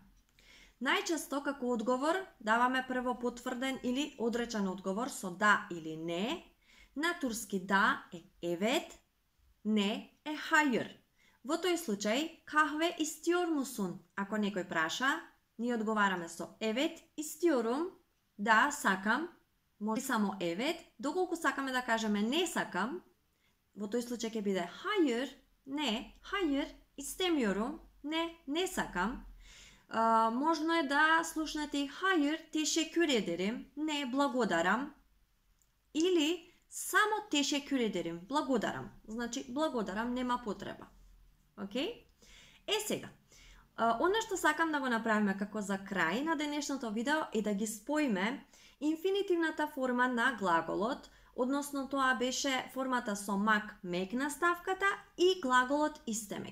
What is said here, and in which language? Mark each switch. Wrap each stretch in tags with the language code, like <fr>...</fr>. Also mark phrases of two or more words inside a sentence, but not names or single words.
<mk>Најчесто како одговор даваме прво потврден или одречен одговор со да или не. На турски да е evet, не е hayır. Во тој случај,</mk> <tr>kahve istiyor musun?</tr> <mk>Ако некој праша, ние одговараме со</mk> <tr>evet istiyorum,</tr> <mk>да, сакам, може само evet, доколку сакаме да кажеме не сакам, во тој случај ќе биде hayır, не,</mk> <tr>hayır istemiyorum,</tr> <mk>не сакам. Можно е да слушнете и</mk> <tr>hayır, teşekkür ederim,</tr> <mk>не, благодарам, или само</mk> <tr>teşekkür ederim,</tr> <mk>благодарам. Значи, благодарам, нема потреба. Океј? Сега, она што сакам да го направиме како за крај на денешното видео е да ги споиме инфинитивната форма на глаголот, односно тоа беше формата со мак мек наставката и глаголот истемек.</mk>